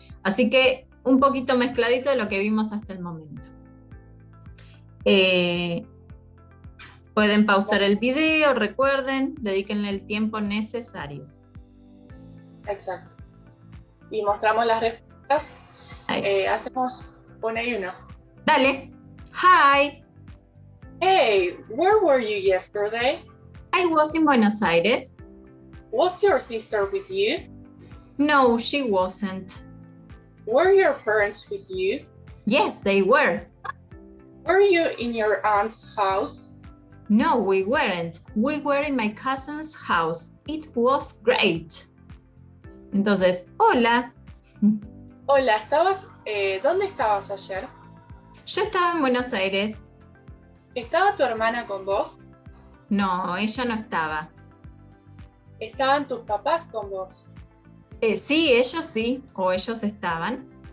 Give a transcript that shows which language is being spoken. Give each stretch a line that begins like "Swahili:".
Spanish: Así que un poquito mezcladito de lo que vimos hasta el momento. Pueden pausar el video, recuerden, dedíquenle el tiempo necesario. Exacto. Y mostramos las respuestas. Hacemos una y una. Dale. Hi.
English: Hey, where were you yesterday? I was in Buenos Aires. Was your sister with you? No, she wasn't. Were your parents with you? Yes, they were. Were you in your aunt's house? No, we weren't. We were in my cousin's house. It was great.
Spanish: Entonces, hola. Hola, ¿dónde estabas ayer? Yo estaba en Buenos Aires. ¿Estaba tu hermana con vos? No, ella no estaba. ¿Estaban tus papás con vos? Sí, ellos sí, o ellos estaban.